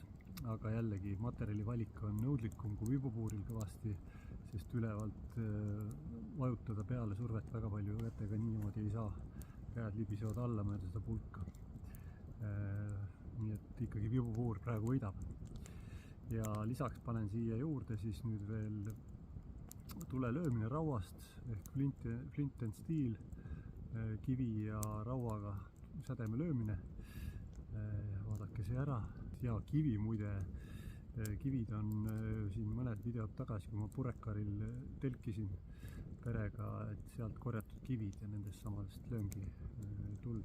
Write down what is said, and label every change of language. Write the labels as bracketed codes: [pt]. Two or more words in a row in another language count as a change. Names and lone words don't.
[et] Aga jällegi materjali valik on nõudlikum kui vibupuuril kõvasti, sest ülevalt vajutada peale survet väga palju kätega niimoodi ei saa. Käed libisevad alla mööda seda pulka. Nii et ikkagi vibupuur praegu võidab. Ja lisaks panen siia juurde siis nüüd veel tule löömine rauast ehk [en] flint and steel, [et] kivi ja rauaga sädeme löömine. Vaadake see ära. Ja kivi muide, kivid on siin mõned videod tagasi, kui ma Purekaril telkisin perega, et sealt korjatud kivid ja nendest samadest lööngi tuld.